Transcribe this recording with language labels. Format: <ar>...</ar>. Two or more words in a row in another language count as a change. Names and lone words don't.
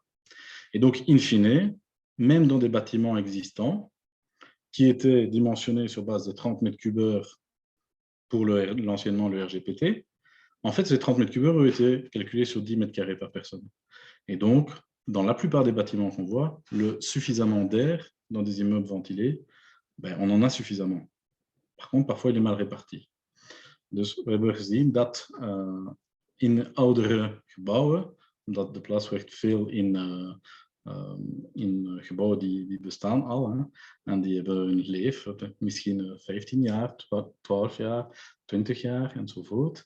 <fr>Et donc, in fine, même dans des bâtiments existants, qui étaient dimensionnés sur base de 30 mètres cubes heure pour l'anciennement le RGPT, en fait, ces 30 mètres cubes heure ont été calculés sur 10 mètres carrés par personne. Et donc, dans la plupart des bâtiments qu'on voit, le suffisamment d'air dans des immeubles ventilés, on en a suffisamment. Par contre, parfois, il est mal réparti.</fr> <nl>Dus we hebben gezien dat in oudere gebouwen, omdat de plas werkt veel in gebouwen die bestaan al, hè, en die hebben hun leven, misschien 15 jaar, 12 jaar, 20 jaar enzovoort.</nl>